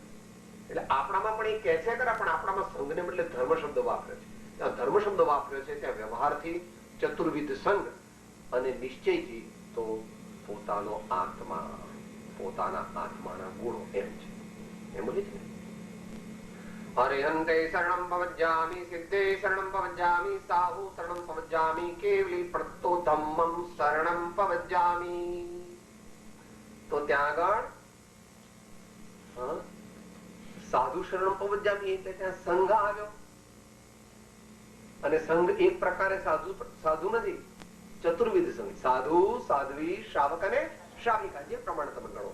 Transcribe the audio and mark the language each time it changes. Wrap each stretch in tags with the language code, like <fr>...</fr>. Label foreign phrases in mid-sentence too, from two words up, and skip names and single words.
<gu>એટલે આપણામાં પણ એ કહે છે ખરા, પણ આપણામાં સંઘને બદલે ધર્મ શબ્દ વાપર્યો છે. ત્યાં ધર્મ શબ્દ વાપર્યો છે ત્યાં વ્યવહારથી ચતુર્વિધ સંઘ અને નિશ્ચયથી તો પોતાનો આત્મા, પોતાના આત્માના ગુણો એમ છે. એમ બોલે છે.</gu> <pra>हरिहन्ते शरणं पवज्जामि, सिद्धे शरणं पवज्जामि, साहु शरणं पवज्जामि, केवली प्रतो धम्मं शरणं पवज्जामि.</pra> <gu>તો ત્યાં આગળ</gu> <pra>સાધુ શરણમ પવજ્જામિ</pra> <gu>એટલે ત્યાં સંઘ આવ્યો. અને સંઘ એક પ્રકારે સાધુ નથી, ચતુર્વિધ સંઘ, સાધુ, સાધ્વી, શ્રાવક અને શ્રાવિકા, જે પ્રમાણે તમે ગણો.</gu>